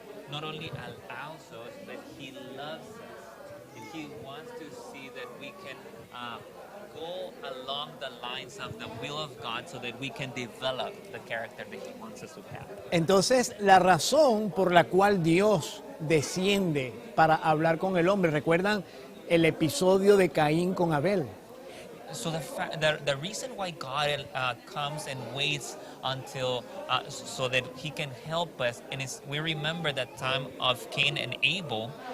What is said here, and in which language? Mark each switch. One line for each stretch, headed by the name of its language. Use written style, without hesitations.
English: not only allows us, but He loves us. And He wants to see that we can go along the lines of the will of God so that we can develop the character that He wants us to have.
Spanish: Entonces, la razón por la cual Dios desciende para hablar con el hombre, ¿recuerdan el episodio de Caín con Abel?
English: So the reason why God comes and waits until so that He can help us, and we remember that time of Cain and Abel,